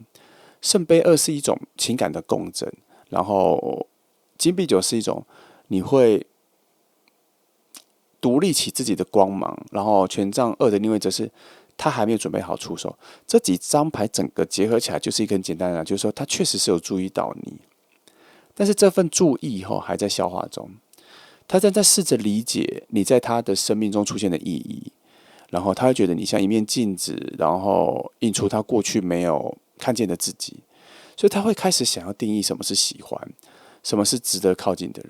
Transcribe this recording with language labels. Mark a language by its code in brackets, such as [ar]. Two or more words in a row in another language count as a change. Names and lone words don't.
[zh] 聖杯2是一種情感的共振，然後金幣9是一種你會獨立起自己的光芒，然後權杖2的逆位則是他還沒有準備好出手。這幾張牌整個結合起來就是一個很簡單的，就是說他確實是有注意到你，但是這份注意還在消化中，他正在試着理解你在他的生命中出現的意義，然後他會覺得你像一面鏡子，然後映出他過去沒有看見的自己，所以他會開始想要定義什麼是喜歡，什麼是值得靠近的人。